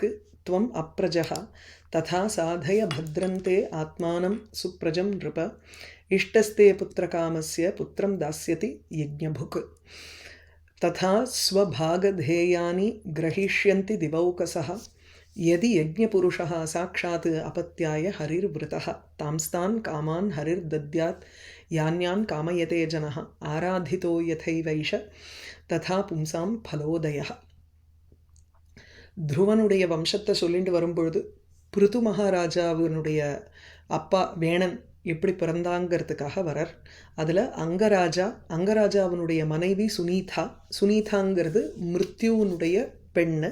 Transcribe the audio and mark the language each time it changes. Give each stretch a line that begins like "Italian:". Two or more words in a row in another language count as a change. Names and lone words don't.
Sanskrit: त्वम् अप्रजः तथा साधय भद्रन्ते आत्मानं सुप्रजं नृप इष्टस्ते पुत्रकामस्य पुत्रं दास्यति यज्ञभुक् तथा स्वभागधेयानि ग्रहीष्यन्ति दिवौकसः यदि यज्ञपुरुषः साक्षात् अपत्याय हरिर्वृतः तांस्तान् कामान् हरिर्दद्यात् यान्यान् कामयते जनः आराधितो यथैवैष तथा पुंसां फलोदयः.
Tamil: துருவனுடைய வம்சத்தை சொல்லிட்டு வரும்பொழுது பிருது மகாராஜாவினுடைய அப்பா வேணன் எப்படி பிறந்தாங்கிறதுக்காக வரார். அதில் அங்கராஜாவினுடைய மனைவி சுனீதாங்கிறது மிருத்யுவனுடைய பெண்ணு.